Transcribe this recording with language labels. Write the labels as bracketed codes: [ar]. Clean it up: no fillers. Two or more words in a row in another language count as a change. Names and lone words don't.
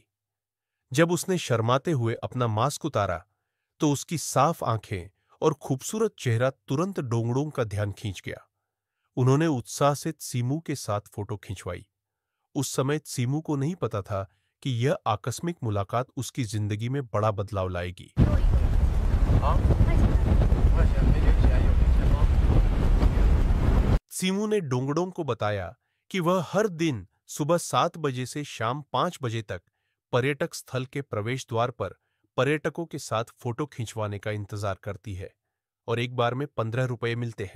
[hi] जब उसने शर्माते हुए अपना मास्क उतारा तो उसकी साफ आंखें और खूबसूरत चेहरा तुरंत डोंगडोंग का ध्यान खींच गया। उन्होंने उत्साह से सीमू के साथ फोटो खिंचवाई। उस समय सीमू को नहीं पता था कि यह आकस्मिक मुलाकात उसकी जिंदगी में बड़ा बदलाव लाएगी। [zh] 好，5块钱没零钱，有零钱吗？ [hi] सीमू ने डोंगडोंग को बताया कि वह हर दिन सुबह 7 बजे से शाम 5 बजे तक पर्यटक स्थल के प्रवेश द्वार पर पर्यटकों के साथ फोटो खिंचवाने का इंतजार करती है और एक बार में 15 रुपये मिलते हैं।